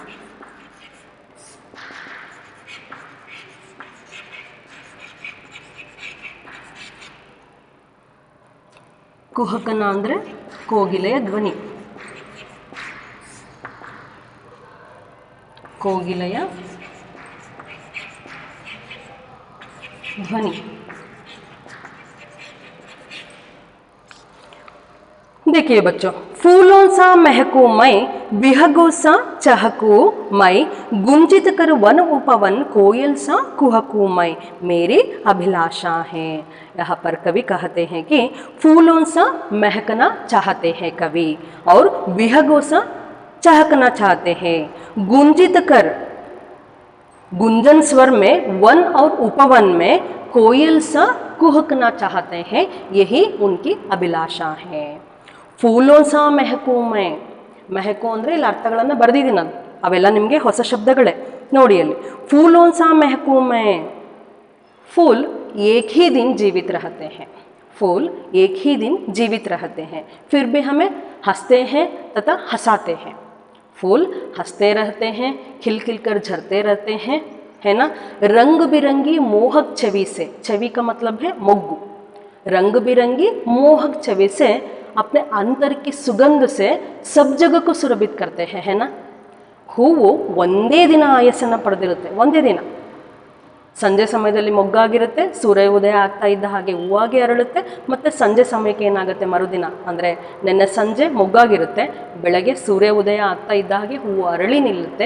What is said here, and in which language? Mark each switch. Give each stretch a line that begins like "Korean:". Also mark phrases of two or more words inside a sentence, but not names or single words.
Kannada: ಕುಹಕನ ಅಂದರೆ ಕೋಗಿಲೆಯ ಧ್ವನಿ, ಕೋಗಿಲೆಯ ಧ್ವನಿ.
Hindi: देखिए बच्चों, फूलों सा महकू मैं, बिहगो सा चहकू मैं, गुंजित कर वन उपवन, कोयल सा कुहकू मैं, मेरी अभिलाषा है. यहाँ पर कवि कहते हैं कि फूलों सा महकना चाहते हैं कवि और बिहगो सा चहकना चाहते हैं. गुंजित कर, गुंजन स्वर में वन और उपवन में कोयल सा कुहकना चाहते हैं, यही उनकी अभिलाषा है. फूलों सा महकू मैं,
Kannada: ಮೆಹಕು ಅಂದರೆ ಇಲ್ಲಿ ಅರ್ಥಗಳನ್ನು ಬರೆದಿದ್ದೀನಿ ನಾನು, ಅವೆಲ್ಲ ನಿಮಗೆ ಹೊಸ ಶಬ್ದಗಳೇ ನೋಡಿ ಅಲ್ಲಿ.
Hindi: फूलों सा महकू मैं, फूल एक ही दिन जीवित रहते हैं, फूल एक ही दिन जीवित रहते हैं, फिर भी हमें हंसते हैं तथा हंसाते हैं. फूल हंसते रहते हैं, खिल खिल कर झरते रहते हैं, है ना. रंग बिरंगी मोहक छवि से, छवि का मतलब है मोग्गु, रंग बिरंगी मोहक छवि से अपने अंतर की सुगंध से सब जगह को सुरभित करते हैं, है ना.
Kannada: ಹೂವು ಒಂದೇ ದಿನ ಆಯಸ್ಸನ್ನು ಪಡೆದಿರುತ್ತೆ, ಒಂದೇ ದಿನ. ಸಂಜೆ ಸಮಯದಲ್ಲಿ ಮೊಗ್ಗಾಗಿರುತ್ತೆ, ಸೂರ್ಯ ಉದಯ ಆಗ್ತಾ ಇದ್ದ ಹಾಗೆ ಹೂವಾಗಿ ಅರಳುತ್ತೆ, ಮತ್ತು ಸಂಜೆ ಸಮಯಕ್ಕೆ ಏನಾಗುತ್ತೆ ಮರುದಿನ ಅಂದರೆ ನೆನ್ನೆ ಸಂಜೆ ಮೊಗ್ಗಾಗಿರುತ್ತೆ, ಬೆಳಗ್ಗೆ ಸೂರ್ಯ ಉದಯ ಆಗ್ತಾ ಇದ್ದ ಹಾಗೆ ಹೂವು ಅರಳಿ ನಿಲ್ಲುತ್ತೆ.